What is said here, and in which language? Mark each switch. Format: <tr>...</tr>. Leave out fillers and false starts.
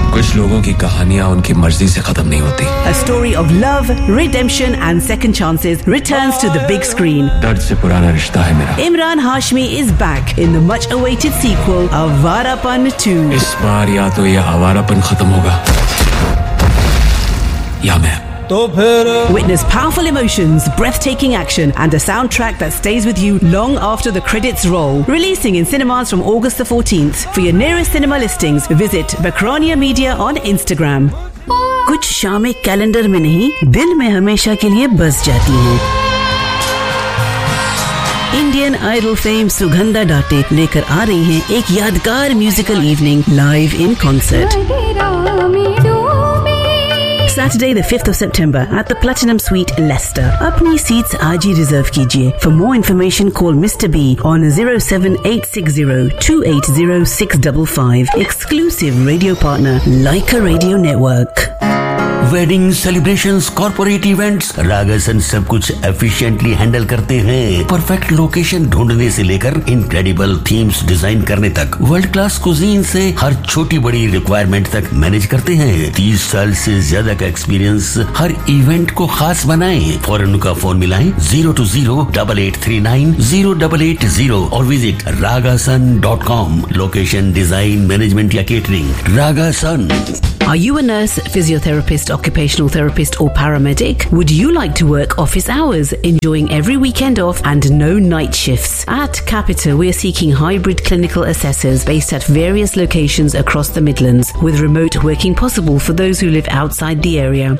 <hi>कुछ लोगों की कहानियाँ उनकी मर्जी से खत्म नहीं होती.</hi> <en>A story of love, redemption, and second chances returns to the big screen.</en> <hi>दर्द से पुराना रिश्ता है मेरा.</hi> <en>Imran Hashmi is back in the much-awaited sequel, Awarapan 2.</en> <hi>इस बार या तो ये आवारापन खत्म होगा, या मैं.</hi> <en>Witness powerful emotions, breathtaking action, and a soundtrack that stays with you long after the credits roll. Releasing in cinemas from August the 14th. For your nearest cinema listings, visit Vikrania Media on Instagram.</en> <hi>कुछ शामें calendar में नहीं, दिल में हमेशा के लिए बस जाती हैं. इंडियन आइडल फेम सुगंधा डाटे लेकर आ रही हैं एक यादगार</hi> <en>Musical evening live in concert. Saturday the 5th of September at the Platinum Suite, Leicester.</en> <hi>Apni seats aaj hi reserve kijiye.</hi> <en>For more information, call Mr. B on 07860-280655. Exclusive radio partner, Leica Radio Network.</en> <hi>Wedding celebrations, corporate events, रागसन सब कुछ efficiently handle करते हैं. Perfect location ढूंढने से लेकर incredible themes design करने तक, world class cuisine से हर छोटी बड़ी रिक्वायरमेंट तक मैनेज करते हैं. 30 साल से ज्यादा का एक्सपीरियंस हर इवेंट को खास बनाए. फौरन का फोन मिलाएं 02088390880 और visit ragasan.com. Location, design, management या catering, रागसन.</hi> <en>Are you a nurse, physiotherapist, occupational therapist or paramedic? Would you like to work office hours, enjoying every weekend off and no night shifts? At Capita, we are seeking hybrid clinical assessors based at various locations across the Midlands, with remote working possible for those who live outside the area.</en>